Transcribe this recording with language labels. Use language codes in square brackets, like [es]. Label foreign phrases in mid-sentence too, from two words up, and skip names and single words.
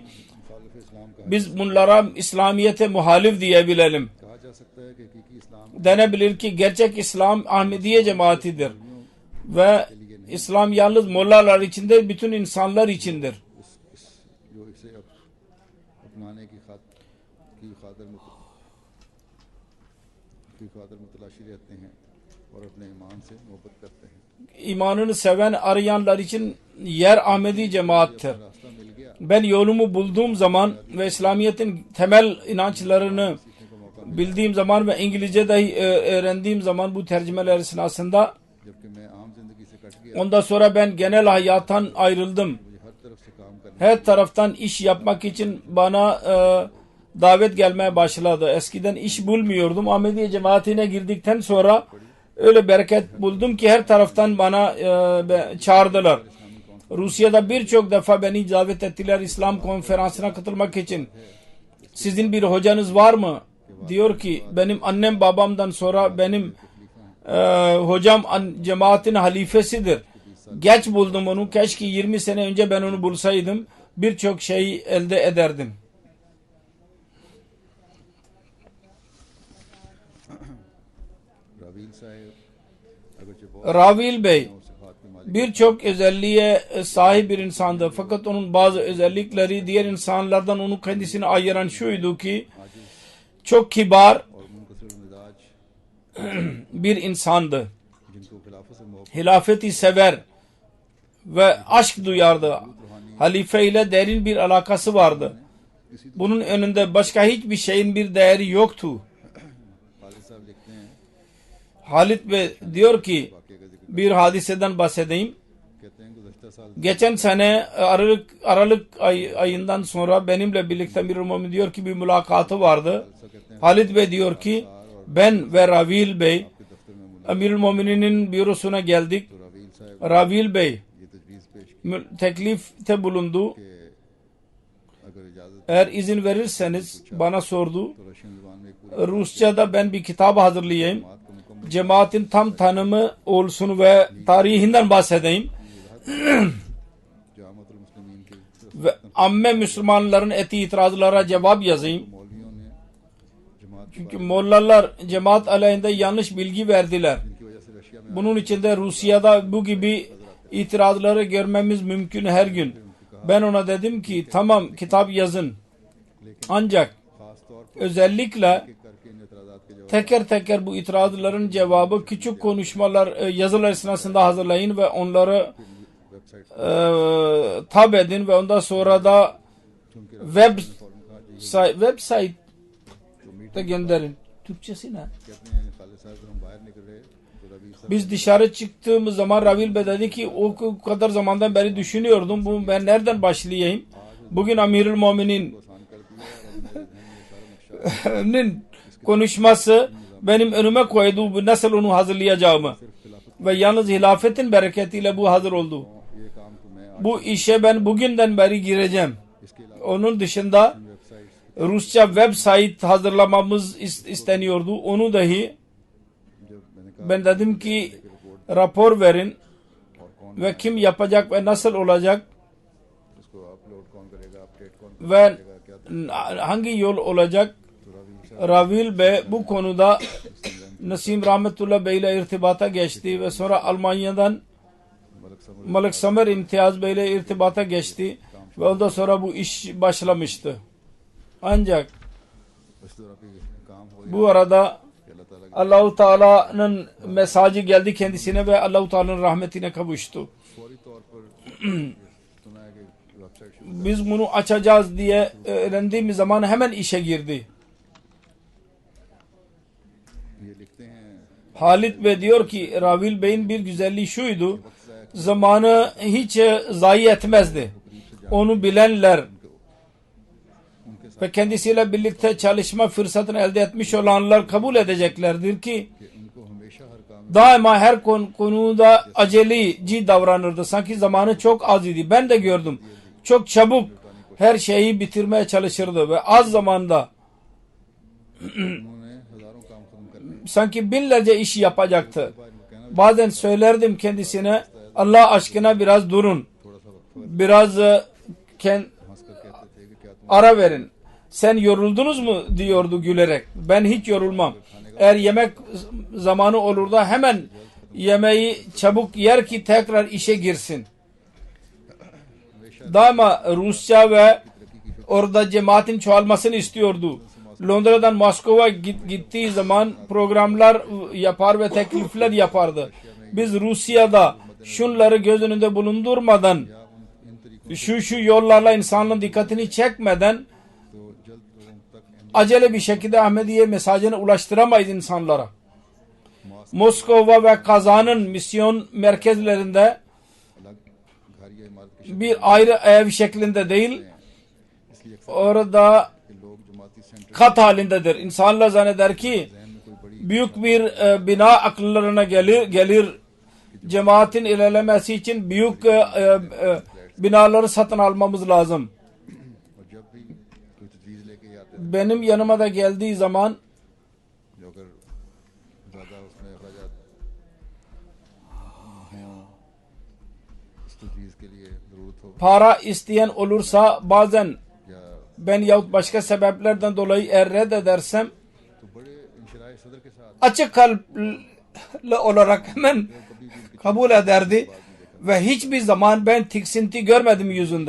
[ur] مخالف اسلام کا [tr] biz bunlara İslamiyet'e muhalif diyebilelim. [ur] کہا جا سکتا ہے کہ حقیقی اسلام [tr] Denebilir ki gerçek İslam Ahmediye cemaatidir. Ve İslam yalnız mollalar içindir, bütün insanlar içindir. [ur] جو اسے اپنانے کی خاطر متلاشی رہتے ہیں اور اپنے ایمان سے محبت کرتے ہیں. [tr] İmanını seven arayanlar için yer Ahmedi cemaattir. [ur] راستہ مل گیا, [tr] Ben yolumu bulduğum zaman ve İslamiyet'in temel inançlarını bildiğim zaman ve İngilizce dahi öğrendiğim zaman bu tercümeler esnasında [ur] جبکہ میں عام زندگی سے کٹ گیا, [tr] ondan sonra ben genel hayattan ayrıldım. [ur] مجھے ہر طرف سے کام کرنا, [tr] Her taraftan iş yapmak için bana davet gelmeye başladı. Eskiden iş bulmuyordum. Ahmediye cemaatine girdikten sonra öyle bereket buldum ki her taraftan bana çağırdılar. Rusya'da birçok defa beni davet ettiler İslam konferansına katılmak için. Sizin bir hocanız var mı? Diyor ki benim annem babamdan sonra benim hocam cemaatin halifesidir. Geç buldum onu. Keşke 20 sene önce ben onu bulsaydım. Birçok şey elde ederdim. [ur] راویل صاحب اگرچہ بہت [tr] Ravil Bey [ur] صفات کے مالک [tr] birçok özelliğe sahip bir insandı. Fakat onun bazı özellikleri diğer insanlardan onu kendisine ayıran şuydu ki çok kibar [ur] اور منکسر مزاج [tr] bir insandı. [ur] جن کو خلافت سے محبت [tr] Hilafeti sever ve aşk duyardı. Halife ile derin bir alakası vardı. Bunun önünde başka hiçbir şeyin bir değeri yoktu. [ur] خالد صاحب لکھتے ہیں, [tr] Halit Bey diyor ki [ur] واقعے کا ذکر [tr] bir hadiseden bahsedeyim. [ur] کہتے ہیں گزشتہ سال [tr] Geçen sene Aralık ayından sonra benimle birlikte Amirul Mu'minin diyor ki bir mülakatı vardı. [ur] ایسا کہتے ہیں [tr] Halit Bey diyor ki ben ve Ravil Bey [ur] کہ دفتر میں ملاقات [tr] Amirul Mu'minin bürosuna geldik. [ur] تو راویل صاحب [tr] Ravil Bey [ur] یہ تجویز پیش کی [tr] teklifte bulundu. [ur] کہ اگر اجازت [tr] Eğer izin verirseniz bana sordu. [ur] تو رشین زبان میں ایک پوری [tr] Rusça'da ben bir kitap hazırlayayım. [ur] جماعت کو مکمل [tr] Cemaatin tam tanımı olsun ve tarihinden bahsedeyim. [ur] جامعۃ المسلمین کی [tr] Ve amme Müslümanların ettiği itirazlara cevap yazayım. [ur] مولویوں نے جماعت کے [tr] Çünkü Mollalar cemaat aleyhinde yanlış bilgi verdiler. [ur] کی وجہ سے رشیا میں [tr] Bunun için de Rusya'da bu gibi itirazları görmemiz mümkün her gün. Ben ona dedim ki tamam kitap yazın. Ancak [ur] خاص طور پر [tr] özellikle [ur] کرکے ان اعتراضات کے جواب [tr] teker teker bu itirazların cevabı küçük konuşmalar, yazılar esnasında hazırlayın ve onları [ur] वेबसाइट [tr] tab edin ve ondan sonra da [ur] فارم کہا [tr] website'de gönderin. Türkçesi ne? [ur] کہتے ہیں خالد صاحب جب ہم باہر نکل رہے تو روی صاحب [tr] Biz dışarı çıktığımız zaman Ravil Bey dedi ki o kadar zamandan beri düşünüyordum. Ben nereden başlayayım? Bugün Amirul Mu'minin [ur] آسان کر دیا اور ہم نے سارا نقشہ [tr] konuşması benim önüme koydu. Nasıl onu hazırlayacağımı. Ve yalnız hilafetin bereketiyle bu hazır oldu. [ur] یہ کام تو میں [tr] Bu işe ben bugünden beri gireceğim. [ur] اس کے علاوہ [tr] Onun dışında [ur] वेबसाइट [tr] Rusça website hazırlamamız isteniyordu. Onu dahi [ur] جب میں نے کہا [tr] ben dedim ki rapor verin [ur] اور کون [tr] ve kim yapacak ve nasıl olacak [ur] اس کو اپلوڈ کون کرے گا اپڈیٹ کون [tr] ve [ur] کرے گا کیا [tr] hangi yol olacak? [ur] تو روی صاحب [tr] Ravil Bey bu konuda Nasim Rahmetullah Bey ile irtibata geçti ve sonra Almanya'dan [ur] मलिक समर [tr] Malik Samer İmtiyaz Bey ile irtibata geçti ve ondan sonra bu iş başlamıştı. Ancak [ur] اس طرح کے کام ہو [tr] bu arada [ur] کہ اللہ تعالیٰ [tr] Allahu Teala'nın mesajı geldi kendisine ve Allahu Teala'nın rahmetine kavuştu. [ur] فوری طور پر سنا ہے کہ ویب سائٹ [tr] Biz bunu açacağız diye öğrendiğimiz zaman hemen işe girdi. ये लिखते हैं Halit Bey diyor ki Ravil Bey'in bir güzelliği şuydu. Zamanı hiç zayi etmezdi. Onu bilenler [ur] ان کے ساتھ [tr] ve kendisiyle birlikte çalışma fırsatını elde etmiş olanlar kabul edeceklerdir ki [ur] کہ ان کو ہمیشہ ہر کام [tr] daima her konuda aceleci davranırdı. Sanki zamanı çok az idi. Ben de gördüm. Çok çabuk her şeyi bitirmeye çalışırdı ve az zamanda [ur] انہوں نے ہزاروں کام ختم کرنے [tr] sanki binlerce iş yapacaktı. [ur] ان کو کہنا [tr] Bazen söylerdim kendisine Allah aşkına biraz durun. [ur] تھوڑا سا وقت [tr] Biraz [ur] ہنس کر کہتے تھے کہ کیا تم [tr] ara verin. Sen yoruldunuz mu diyordu gülerek. Ben hiç yorulmam. Eğer yemek zamanı olur da hemen yemeği çabuk yer ki tekrar işe girsin. Daima Rusça ve orada cemaatin çoğalmasını istiyordu. Londra'dan Moskova'ya gittiği zaman programlar yapar ve teklifler yapardı. Biz Rusya'da şunları göz önünde bulundurmadan [ur] ان طریقوں [tr] şu yollarla insanların dikkatini çekmeden [ur] تو جلد لوگوں تک ان [tr] acele bir şekilde Ahmediye mesajını ulaştıramayız insanlara. Moskova ve Kazan'ın misyon merkezlerinde [ur] الگ گھر یا عمارت کی [tr] bir ayrı ev şeklinde değil, [ur] اس لیے اکثر [tr] orada [ur] کہ لوگ جماعتی سینٹر [tr] kat halindedir. İnsanlar zanneder ki [ur] ذہن میں کوئی بڑی [tr] büyük bir bina akıllarına gelir. Cemaatin ilerlemesi için büyük binaları satın almamız lazım. [ur] اور جب بھی کوئی تجویز لے کے آتے [tr] Benim yanıma da geldiği zaman [ur] جو اگر زیادہ اس میں اخراجات ہیں اس تجویز کے لیے ضرورت ہو [tr] para isteyen olursa bazen [ur] या [tr] ben yahut başka sebeplerden dolayı eğer reddedersem [ur] تو بڑے انشراح صدر کے ساتھ [tr] açık kalpli olarak hemen kabul ederdi ve hiçbir zaman ben tiksinti görmedim yüzünde.